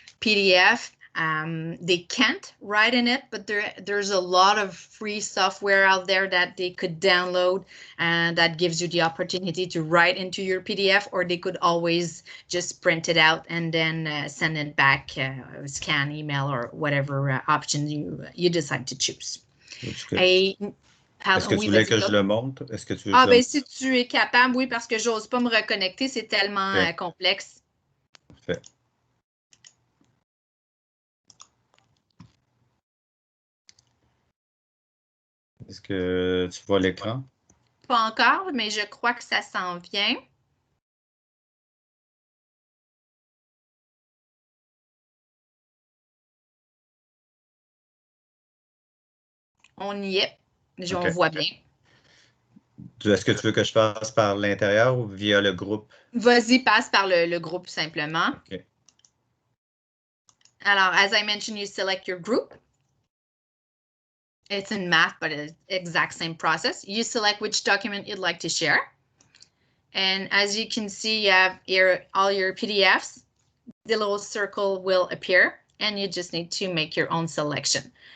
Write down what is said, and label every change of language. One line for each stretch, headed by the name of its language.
English: PDF, they can't write in it, but there's a lot of free software out there that they could download, and that gives you the opportunity to write into your PDF, or they could always just print it out and then send it back, scan, email, or whatever option you decide to choose.
French: Est-ce que tu voulais que je le montre? Est-ce que tu veux ben si tu es capable, oui, parce que j'ose pas me reconnecter, c'est tellement complexe. Parfait. Est-ce que tu vois l'écran? Pas encore, mais je crois que ça s'en vient. On y est. On voit bien. Est-ce que tu veux que je passe par l'intérieur ou via le groupe? Vas-y, passe par le groupe simplement.
English: Okay. Alors, as I mentioned, you select your group. It's in math, but it's exact same process. You select which document you'd like to share. And as you can see, you have here all your PDFs. The little circle will appear, and you just need to make your own selection.